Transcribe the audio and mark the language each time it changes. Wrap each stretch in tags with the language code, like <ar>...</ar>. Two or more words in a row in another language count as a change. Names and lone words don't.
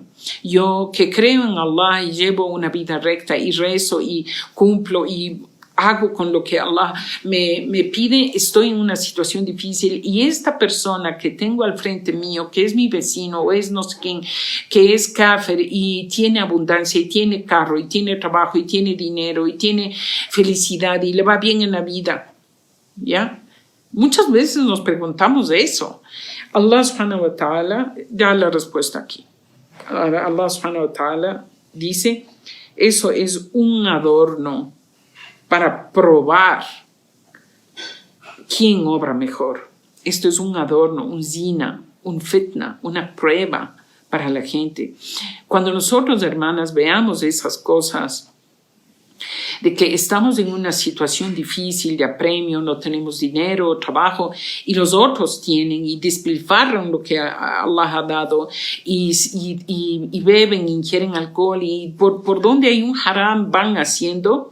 <es>Yo que creo en Allah y llevo una vida recta y rezo y cumplo y hago con lo que Allah me pide, estoy en una situación difícil, y esta persona que tengo al frente mío, que es mi vecino o es no sé quién, que es kafir y tiene abundancia y tiene carro y tiene trabajo y tiene dinero y tiene felicidad y le va bien en la vida, ¿ya? Muchas veces nos preguntamos eso.</es> <ar>الله سبحانه وتعالى</ar> <es>da la respuesta aquí.</es> <ar>الله سبحانه وتعالى</ar> <es>dice, eso es un adorno para probar quién obra mejor. Esto es un adorno, un zina, un fitna, una prueba para la gente. Cuando nosotros, hermanas, veamos esas cosas, de que estamos en una situación difícil de apremio, no tenemos dinero, trabajo, y los otros tienen y despilfarran lo que Allah ha dado y beben, ingieren alcohol, y por donde hay un haram van haciendo.</es>